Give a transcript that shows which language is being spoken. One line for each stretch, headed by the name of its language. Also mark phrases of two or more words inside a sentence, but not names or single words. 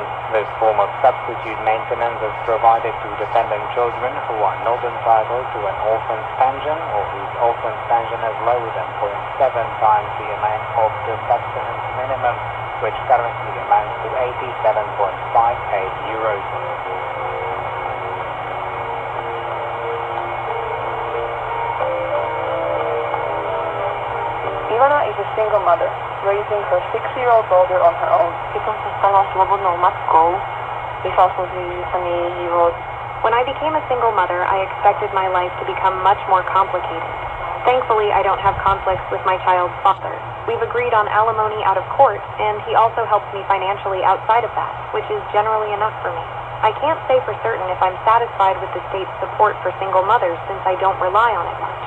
English: This form of substitute maintenance is provided to dependent children who are not entitled to an orphan's pension or whose orphan's pension is lower than 0.7 times the amount of the subsistence minimum, which currently amounts to 87.58 euros. Ivana is a single mother, raising her 6-year-old daughter on her own.
Slovak: Keď som sa stala slobodnou matkou, myslel som si, že sa mi jej život.
English: When I became a single mother, I expected my life to become much more complicated. Thankfully, I don't have conflicts with my child's father. We've agreed on alimony out of court, and he also helps me financially outside of that, which is generally enough for me. I can't say for certain if I'm satisfied with the state's support for single mothers since I don't rely on it much.